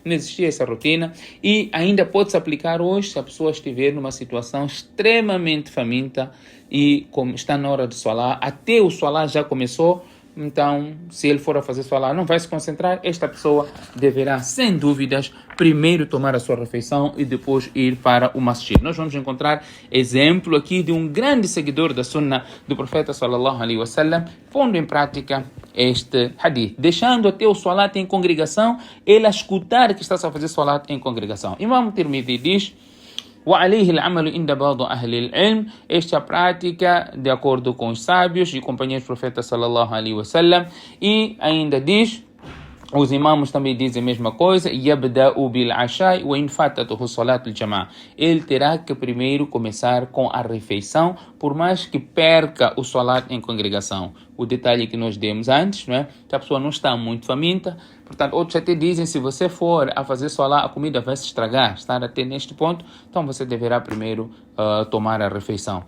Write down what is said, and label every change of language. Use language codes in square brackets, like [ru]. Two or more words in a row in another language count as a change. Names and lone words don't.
[pt] E ainda pode-se aplicar hoje se a pessoa estiver numa situação extremamente faminta e como está na hora de salat, até o salat já começou. Então, se ele for a fazer salat, não vai se concentrar. Esta pessoa deverá, sem dúvidas, primeiro tomar a sua refeição e depois ir para o masjid. Nós vamos encontrar exemplo aqui de um grande seguidor da sunna do profeta [ar] صلى الله عليه وسلم, [pt] pondo em prática este hadith, deixando até o salat em congregação, ele a escutar que está a fazer salat em congregação. Imam Tirmidhi diz: [ar] وعليه العمل عند بعض أهل العلم. [pt] Esta é a prática de acordo com os sábios e companheiros do profeta [ar] صلى الله عليه وسلم. [pt] E ainda diz, os imãos também dizem a mesma coisa: [ar] يبدأ بالعشاء وإن فاتته صلاة الجماعة. [pt] Ele terá que primeiro começar com a refeição, por mais que perca o salat em congregação. o detalhe que nós demos antes, não é? Que a pessoa não está muito faminta. Portanto, outros até dizem, se você for a fazer solar, a comida vai se estragar. Estar até neste ponto, então você deverá primeiro tomar a refeição.